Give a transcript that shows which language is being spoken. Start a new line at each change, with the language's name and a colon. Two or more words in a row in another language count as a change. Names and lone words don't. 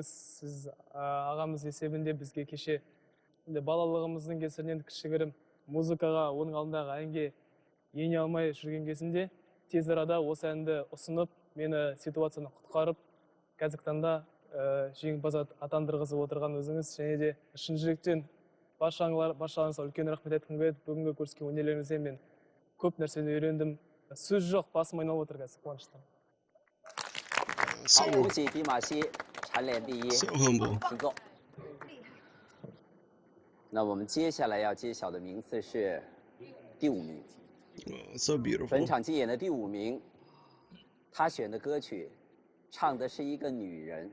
Kazakh: сіз ағамыз есебінде бізге кеше балалығымыздың кесірінен кішігірім музыкаға, оның алдындағы әнге ене алмай жүрген кезінде тез арада осы әнді ұсынып, мені ситуацияны құтқарып, қазіргі таңда жеңімпаз атандырғызып отырған өзіңіз, және де шын жүректен баршаңызға үлкен рахмет айтқым келеді. Бүгінгі көрсеткен өнерлеріңізден мен көп нәрсені үйрендім. сөз жоқ, басым айналып отыр қазір қуаныштан.
Chinese: 好，恭喜迪玛希蝉联第1。
English: So humble.
Chinese: 请坐。那我们接下来要揭晓的名次是第5名。
English: So beautiful.
Chinese: 本场竞演的第5名，他选的歌曲，唱的是一个女人。